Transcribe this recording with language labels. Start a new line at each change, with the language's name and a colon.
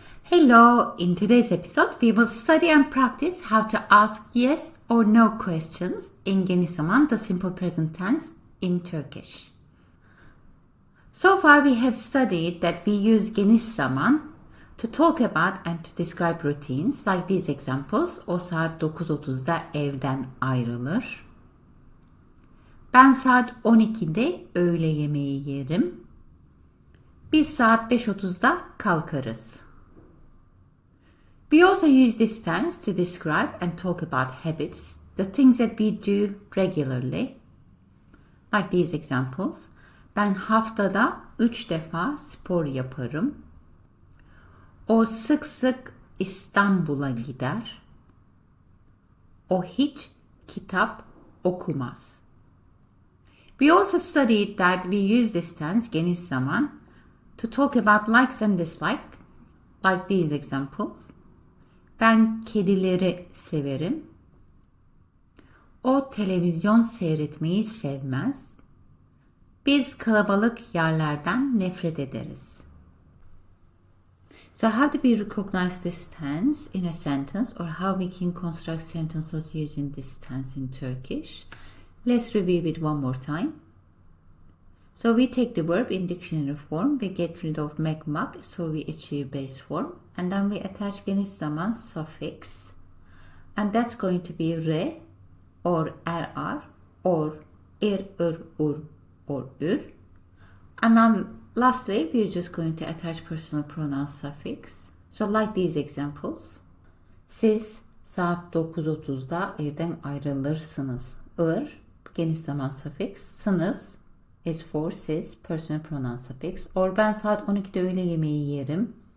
English: Hello, in today's episode we will study and practice how to ask yes or no questions in Geniş Zaman, the simple present tense in Turkish. So far we have studied that we use Geniş Zaman to talk about and to describe routines like these examples.
Turkish: O saat 9.30'da evden ayrılır. Ben saat 12'de öğle yemeği yerim. Biz saat 5.30'da kalkarız.
English: We also use this tense to describe and talk about habits, the things that we do regularly. Like these examples.
Turkish: Ben haftada 3 defa spor yaparım. O sık sık İstanbul'a gider. O hiç kitap okumaz.
English: We also studied that we use this tense, geniş zaman, to talk about likes and dislikes, like these examples.
Turkish: Ben kedileri severim. O televizyon seyretmeyi sevmez. Biz kalabalık yerlerden nefret ederiz.
English: So how do we recognize this tense in a sentence, or how we can construct sentences using this tense in Turkish? Let's review it one more time. So we take the verb in dictionary form, we get rid of mek, so we achieve base form, and then we attach geniş zaman suffix, and that's going to be re, or er, or ur, or ür. And then lastly, we're just going to attach personal pronoun suffix. So like these examples.
Turkish: Siz saat 9.30'da evden ayrılırsınız.
English: Geniş zaman suffix. Sınız is for siz, personal pronoun suffix. Or
Turkish: ben saat 12'de öğle yemeği yerim.